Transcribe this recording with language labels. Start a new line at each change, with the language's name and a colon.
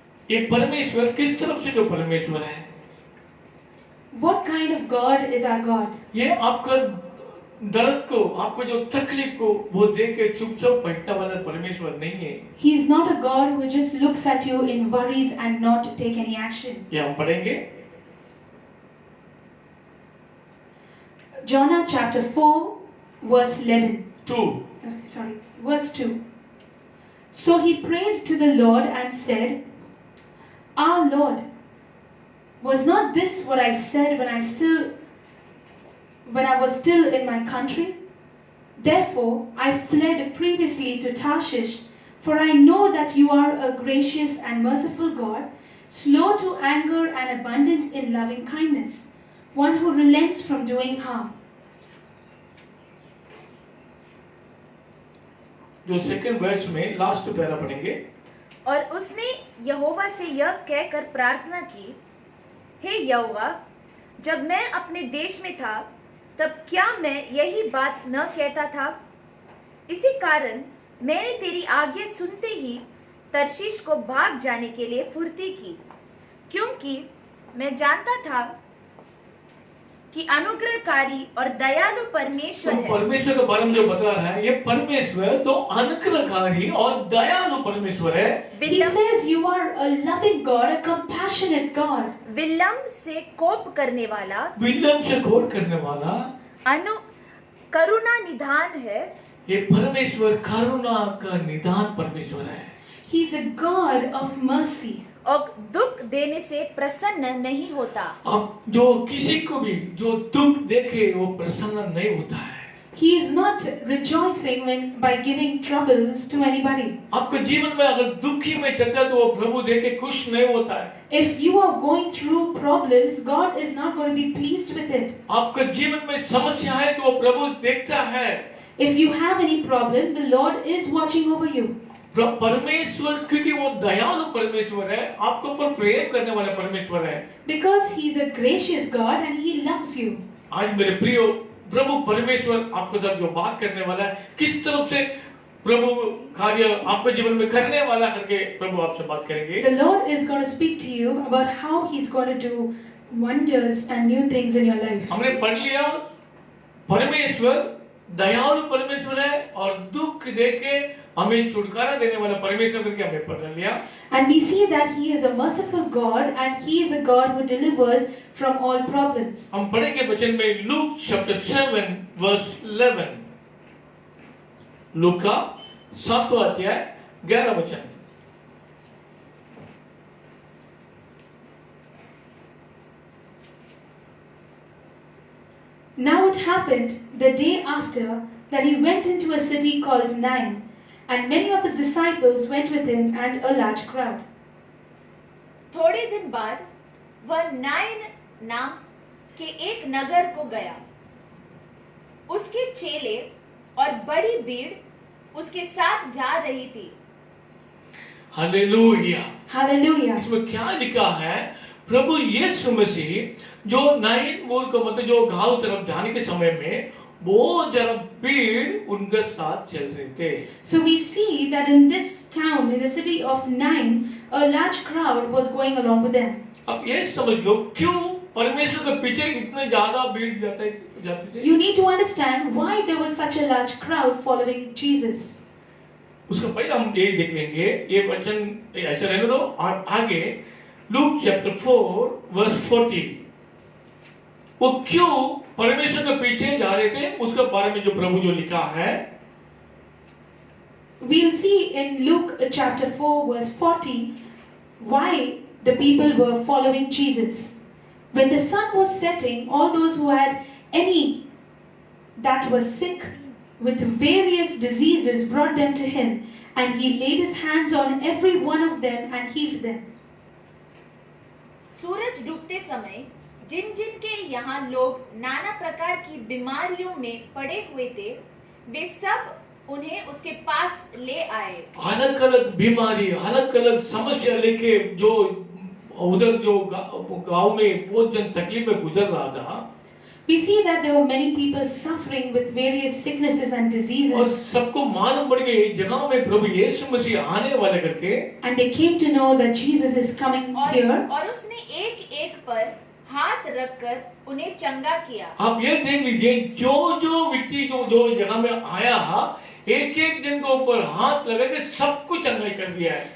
Hindi: ये परमेश्वर किस तरफ से जो परमेश्वर है,
English: What kind of God is our God?
Hindi: ये आपका दर्द को, आपको जो तकलीफ को वो देख के चुपचाप बैठने वाला परमेश्वर नहीं है।
English: He is not a God who just looks at you in worries and not take any action.
Hindi: ये हम पढ़ेंगे
English: Jonah chapter 4 verse 11.
Hindi: 2।
English: Sorry, verse 2. So he prayed to the Lord and said, Our Lord, was not this what I said when I was still in my country? Therefore I fled previously to Tarshish, for I know that you are a gracious and merciful God, slow to anger and abundant in loving kindness, one who relents from doing harm.
Hindi: जो
English: second verse
Hindi: में
English: last para
Hindi: पढ़ेंगे। और उसने यहोवा से यह कहकर प्रार्थना की, हे यहोवा, जब मैं अपने देश में था तब क्या मैं यही बात न कहता था? इसी कारण मैंने तेरी आज्ञा सुनते ही तर्शीश को भाग जाने के लिए फुर्ती की, क्योंकि मैं जानता था कि अनुग्रहकारी और दयालु परमेश्वर तो है। परमेश्वर के बारे में जो बता रहा है, ये परमेश्वर तो अनुग्रहकारी और दयालु परमेश्वर है।
English: He says you are a loving God, a compassionate God.
Hindi: विलंब से कोप करने वाला, विलंब से घोर करने वाला, अनु करुणा निधान है। ये परमेश्वर करुणा का निदान परमेश्वर है।
English: He is a God of mercy.
Hindi: और दुख देने से प्रसन्न नहीं होता। अब जो किसी को भी जो दुख देखे वो प्रसन्न नहीं होता है।
English: He is not rejoicing by giving troubles to anybody.
Hindi: आपके जीवन में अगर दुखी में चलता है तो वो प्रभु देख के खुश नहीं होता है।
English: If you are going through problems, God is not going to be pleased with it.
Hindi: आपके जीवन में समस्या है तो वो प्रभु देखता है।
English: If you have any problem, the Lord is watching over you.
Hindi: परमेश्वर क्योंकि वो दयालु परमेश्वर है, आपके ऊपर प्रेम करने वाला परमेश्वर है।
English: Because He is a gracious God and He loves you.
Hindi: आज मेरे प्रियो, प्रभु परमेश्वर आपके साथ जो बात करने वाला है, किस तरफ से प्रभु कार्य आपके जीवन में करने वाला करके प्रभु आपसे बात करेंगे।
English: The Lord is going to speak to you about how He's going to do wonders and new things in your life.
Hindi: हमने पढ़ लिया परमेश्वर दयालु परमेश्वर है और दुख देके हमें छुटकारा देने वाला परमेश्वर करके हमने पढ़ लिया।
English: And we see that He is a merciful God and He is a God who delivers from all problems.
Hindi: हम पढ़ेंगे वचन में लूक
English: Chapter 7 verse 11।
Hindi: लूका 7वां अध्याय 11 वचन।
English: Now it happened the day after that he went into a city called Nain, and many of his disciples went with him and a large crowd.
Hindi: थोड़े दिन बाद वह नाइन नाम के एक नगर को गया। उसके चेले और बड़ी भीड़ उसके साथ जा रही थी। हालेलुया।
English: Hallelujah.
Hindi: इसमें क्या लिखा है? प्रभु यीशु मसीह जो नाइन मूल को मतलब जो गांव तरफ जाने के समय में बहुत ज्यादा भीड़ उनके साथ चल रहे थे।
English: So we see that in this town, in the city of Nain, a large crowd was going along with them.
Hindi: अब ये समझ लो क्यों परमेश्वर के पीछे इतने ज्यादा भीड़ जाती थी।
English: You need to understand why there was such a large crowd following Jesus.
Hindi: उसका पहले हम ये देख लेंगे, ये वचन ऐसे रहने दो और आगे लूक
English: chapter 4 verse 40
Hindi: वो क्यों परमेश्वर के पीछे जा रहे थे उसके बारे में जो प्रभु जो लिखा है।
English: We'll see in Luke chapter 4 verse 40 why the people were following Jesus. When the sun was setting, all those who had any that was sick with various diseases brought them to him, and he laid his hands on every one of them and healed them.
Hindi: सूरज डूबते समय जिन जिन के यहाँ लोग नाना प्रकार की बीमारियों में पड़े हुए थे, वे सब उन्हें उसके पास ले आए। अलग अलग बीमारी, अलग अलग समस्या लेके जो उधर जो गांव में बहुत जन तकलीफ में गुजर रहा था।
English: We see that there were many people suffering with various sicknesses and
Hindi: और
English: diseases,
Hindi: सबको मालूम पड़ गया इस जगह में प्रभु यीशु मसीह आने वाले करके।
English: and they came to know that Jesus is coming here.
Hindi: और उसने एक एक पर हाथ रखकर उन्हें चंगा किया। आप ये देख लीजिए जो जो व्यक्ति जो जगह में आया एक एक जन के ऊपर हाथ लगा के सबको चंगाई कर दिया है।